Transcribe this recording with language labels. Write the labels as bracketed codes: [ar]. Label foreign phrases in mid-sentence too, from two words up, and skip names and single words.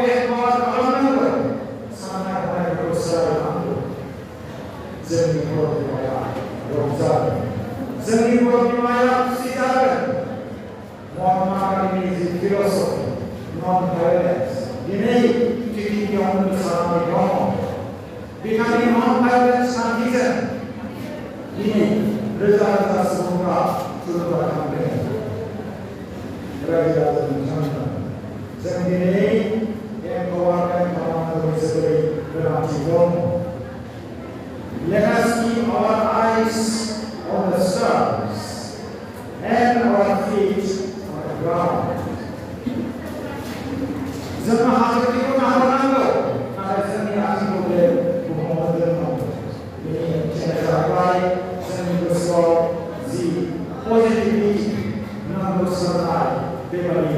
[brx] एम्पावार खालामनांगौ साननाय हनायखौ सोलायनांगौ जोंनि बर' बिमाया रंजागोन जोंनि बर' बिमाया खुसि जागोन महात्मा गान्धीनि जि फिलसफि [en] non violence [brx] दिनै पृथिबियावनो गोसारनानै दङ बिथांनि [en] non violence [brx] खान्थिजों दिनै रोजा रोजा सुबुंफोरा थुलुंगाखांदों रायजो राजा बिथांमोना जों दिनै एम्पावारमेन्ट खालामनांगौ जोबोरै गोनांथि दं [en] Let us keep our eyes on the stars and our feet on the ground. [brx] जोंहा हाजोखौ नाहरनांगौ नाथाय जोंनि आथिंखौ बे बुहुमाव दोननांगौ बेनि ओंथिया जाबाय जोंनि गोसोआव जि पजिटिभिटि नांगौ साननाय बेबायदि